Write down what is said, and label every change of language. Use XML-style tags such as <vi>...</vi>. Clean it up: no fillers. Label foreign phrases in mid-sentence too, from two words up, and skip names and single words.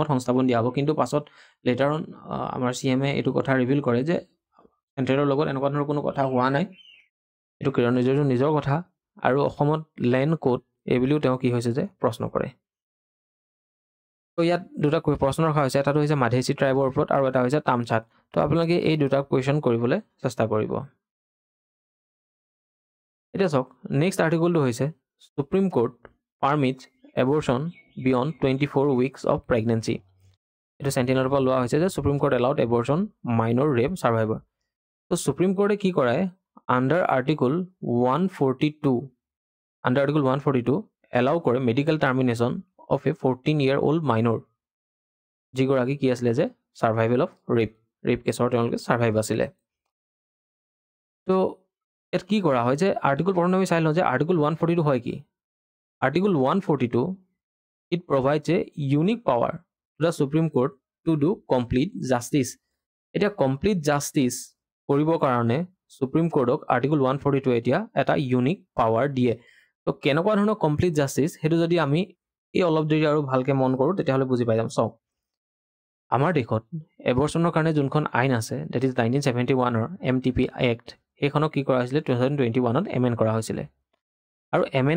<as>সংস্থাপন দিয়া হ'ব কিন্তু পাছত</as> <en>later on</en> <as>আমাৰ CM-এ এইটো কথা ৰিভিল কৰে যে চেণ্ট্ৰেলৰ লগত এনেকুৱা ধৰণৰ কোনো কথা হোৱা নাই এইটো কিৰণ ৰিজিজুৰ নিজৰ কথা আৰু অসমত লেণ্ড ক'ত এইবুলিও তেওঁ কি হৈছে যে প্ৰশ্ন কৰে তো ইয়াত দুটা প্ৰশ্ন ৰখা হৈছে এটাটো হৈছে মাধেচি ট্ৰাইবৰ ওপৰত আৰু এটা হৈছে তামচাত তো আপোনালোকে এই দুটা কুৱেশ্যন কৰিবলৈ চেষ্টা কৰিব এতিয়া চাওক</as> <en>next article</en> <as>হৈছে</as> <en>Supreme Court permits abortion beyond 24 weeks of pregnancy</en> <as>এইটো চেণ্টিনেলৰ পৰা লোৱা হৈছে যে</as> <en>Supreme Court allowed abortion minor rape survivor</en> <as>তো সুপ্ৰিম কোৰ্টে কি কৰে</as> <en>under article</en> <as>142 এলাউ কৰে</as> <en>medical termination of a</en> <as>14-year-old মাইনৰ যিগৰাকী কি আছিলে যে</as> <en>survival of rape case</en> <as>তেওঁলোকে ছাৰ্ভাইভ আছিলে তো ইয়াত কি কৰা হয় যে আৰ্টিকল প্ৰথমে আমি চাই লওঁ যে আৰ্টিকল 142 হয় কি আৰ্টিকল 142</as> <en>it provides a unique power to the Supreme Court to do complete justice</en> <as>এতিয়া</as> <en>complete justice</en> <as>কৰিবৰ কাৰণে সুপ্ৰিম কোৰ্টক আৰ্টিকল 142 এতিয়া এটা</as> <en>unique power</en> <as>দিয়ে তো কেনেকুৱা ধৰণৰ</as> <en>complete justice</en> <as>সেইটো যদি আমি এই অলপ দেৰি আৰু ভালকৈ মন কৰোঁ তেতিয়াহ'লে বুজি পাই যাম চাওক আমাৰ দেশত এবৰ্চনৰ কাৰণে যোনখন আইন আছে</as> <en>that is</en> <as>1971ৰ MTP এক্ট সেইখনক কি কৰা হৈছিলে 2021ত এমেণ্ড কৰা হৈছিলে আৰু এমেণ্ড</as>